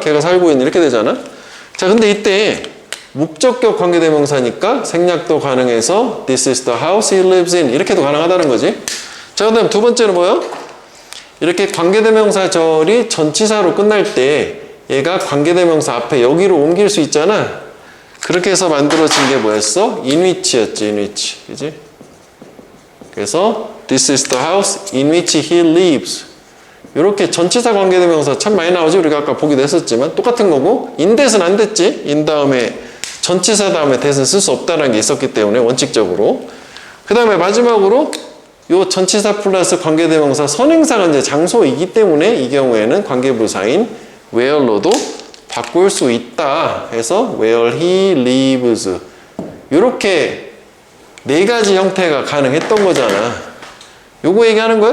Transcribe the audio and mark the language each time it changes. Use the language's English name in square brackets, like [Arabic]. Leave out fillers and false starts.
[Korean] 걔가 살고 있는 이렇게 되잖아. 자, 근데 이때 목적격 관계대명사니까 생략도 가능해서 [English] This is the house he lives in [Korean] 이렇게도 가능하다는 거지. 자, 그 다음 두 번째는 뭐야? 이렇게 관계대명사절이 전치사로 끝날 때 얘가 관계대명사 앞에 여기로 옮길 수 있잖아. 그렇게 해서 만들어진 게 뭐였어? in which였지. in which. 그지? 그래서 [English] This is the house in which he lives. [Korean] 이렇게 전치사 관계대명사 참 많이 나오지. 우리가 아까 보기도 했었지만 똑같은 거고 in that은 안 됐지. in 다음에 전치사 다음에 that은 쓸 수 없다는 게 있었기 때문에 원칙적으로. 그 다음에 마지막으로 요 전치사 플러스 관계대명사 선행사가 이제 장소이기 때문에 이 경우에는 관계부사인 where로도 바꿀 수 있다 해서 [English] where he lives [Korean] 이렇게 네 가지 형태가 가능했던 거잖아. 요거 얘기하는 거야?